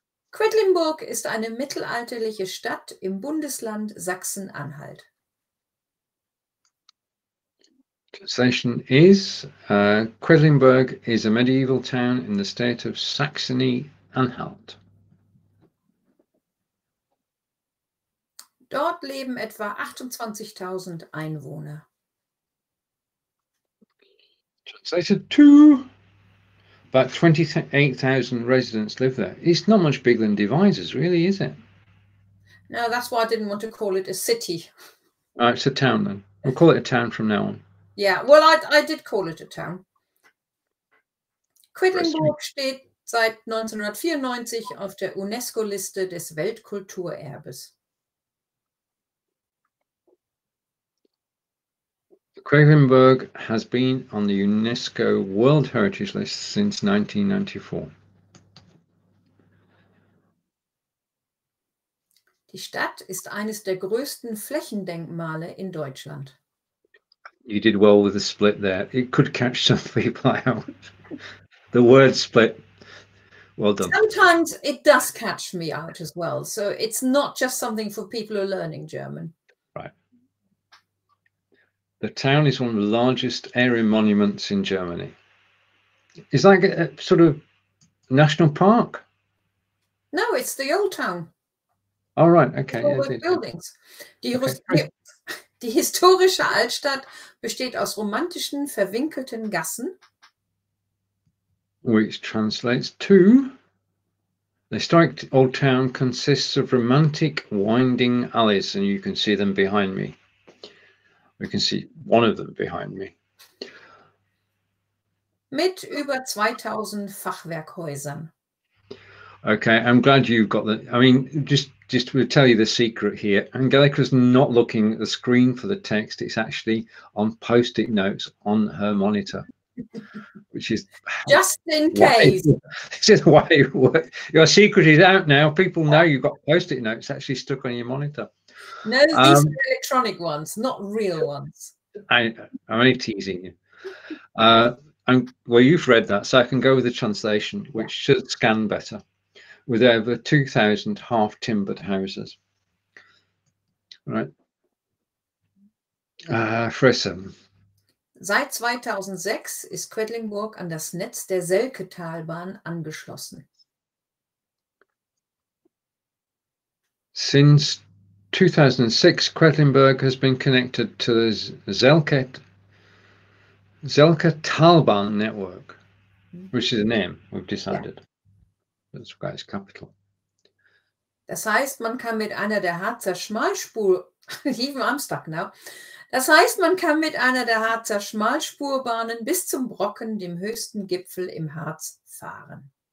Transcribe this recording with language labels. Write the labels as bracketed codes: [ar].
[de] Quedlinburg ist eine mittelalterliche Stadt im Bundesland Sachsen-Anhalt. [en] Translation is, Quedlinburg is a medieval town in the state of Saxony-Anhalt. [de] Dort leben etwa 28.000 Einwohner. [en] Translated to, about 28,000 residents live there. It's not much bigger than Devizes, really, is it? No, that's why I didn't want to call it a city. It's a town then. We'll call it a town from now on. Yeah, well, I did call it a town. [de] Quedlinburg steht seit 1994 auf der UNESCO Liste des Weltkulturerbes. [en] Quedlinburg has been on the UNESCO World Heritage List since 1994. [de] Die Stadt ist eines der größten Flächendenkmale in Deutschland. [en] You did well with the split there. It could catch some people out. The word split. Well done. Sometimes it does catch me out as well. So it's not just something for people who are learning German. Right. The town is one of the largest area monuments in Germany. Is that a sort of national park? No, it's the old town. Oh, right. Okay. All the buildings. [de] Die historische Altstadt besteht aus romantischen, verwinkelten Gassen. [en] Which translates to, the historic old town consists of romantic winding alleys, and you can see them behind me. We can see one of them behind me. [de] Mit über 2000 Fachwerkhäusern. [en] Okay, I'm glad you've got that. I mean, just to tell you the secret here, Angelika's not looking at the screen for the text. It's actually on post-it notes on her monitor, which is just in case. This is why your secret is out now. People know you've got post-it notes actually stuck on your monitor. No, these are electronic ones, not real ones. I'm only teasing you. Well, you've read that, so I can go with the translation, which should scan better. With over 2,000 half-timbered houses. Right. Frisse. [de] Seit 2006 ist Quedlingburg an das Netz der Selketalbahn angeschlossen. [en] Since 2006, Quedlinburg has been connected to the Zelketalbahn network, which is a name we've decided. Yeah. That's why it's capital. [de] Das heißt, man kann mit einer der Harzer [en] Even I'm stuck now. [de] Das heißt, man kann mit einer der Harzer Schmalspurbahnen bis zum Brocken, dem höchsten Gipfel im Harz, fahren.